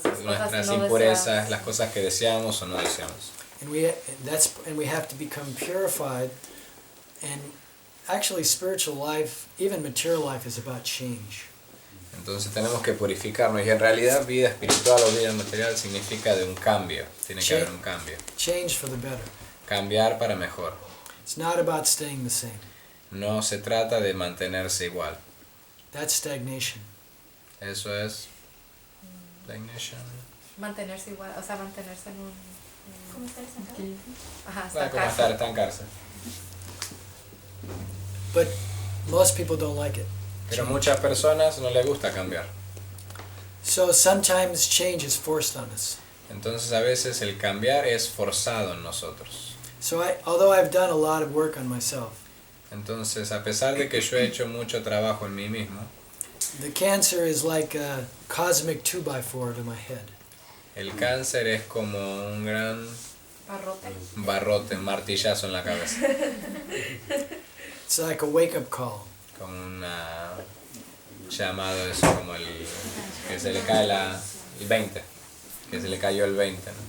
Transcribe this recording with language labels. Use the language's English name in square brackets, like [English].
[Spanish] nuestras impurezas, las cosas que deseamos o no deseamos. [English] And we have to become purified. And actually, spiritual life, even material life, is about change. [Spanish] Entonces tenemos que purificarnos y en realidad vida espiritual o vida material significa de un cambio, tiene que haber un cambio. [English] Change for the better. [Spanish] Cambiar para mejor. [English] It's not about staying the same. [Spanish] No se trata de mantenerse igual. [English] That's stagnation. [Spanish] Eso es stagnation. Mantenerse igual, o sea, mantenerse en un... ¿Cómo estar estancado? Ajá, Como estancarse. [English] But most people don't like it. [Spanish] Pero a muchas personas no les gusta cambiar. [English] So sometimes change is forced on us. [Spanish] Entonces a veces el cambiar es forzado en nosotros. [English] So although I've done a lot of work on myself, [Spanish] Entonces a pesar de que yo he hecho mucho trabajo en mí mismo, [English] the cancer is like a cosmic 2x4 to my head. [Spanish] el cáncer es como un gran barrote, un martillazo en la cabeza. [English] It's like a wake-up call. [Spanish] Como un llamado eso, como que se le cae el 20, que se le cayó el 20, ¿no?